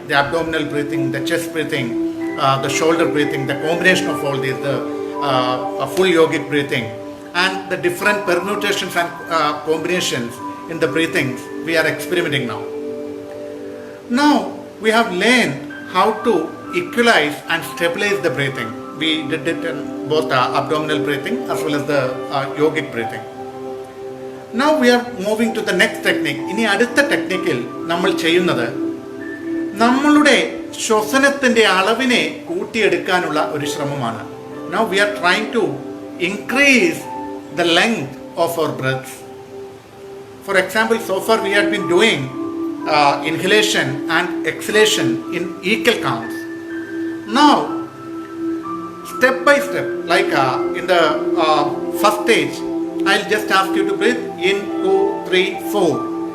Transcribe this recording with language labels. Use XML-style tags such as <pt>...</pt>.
<en>The abdominal breathing, the chest breathing, the shoulder breathing, the combination of all these, the full yogic breathing, and the different permutations and combinations in the breathings we are experimenting now. Now we have learned how to equalize and stabilize the breathing. We did it in both abdominal breathing as well as the yogic breathing. Now we are moving to the next technique.</en> <ml>ഇനി അടുത്ത ടെക്നിക്കിൽ നമ്മൾ ചെയ്യുന്നത് നമ്മളുടെ ശ്വസനത്തിൻ്റെ അളവിനെ കൂട്ടിയെടുക്കാനുള്ള ഒരു ശ്രമമാണ്.</ml> <en>Now we are trying to increase the length of our breaths. For example, so far we have been doing inhalation and exhalation in equal counts. Now, step by step, like in the first stage, I'll just ask you to breathe in 2, 3, 4.</en>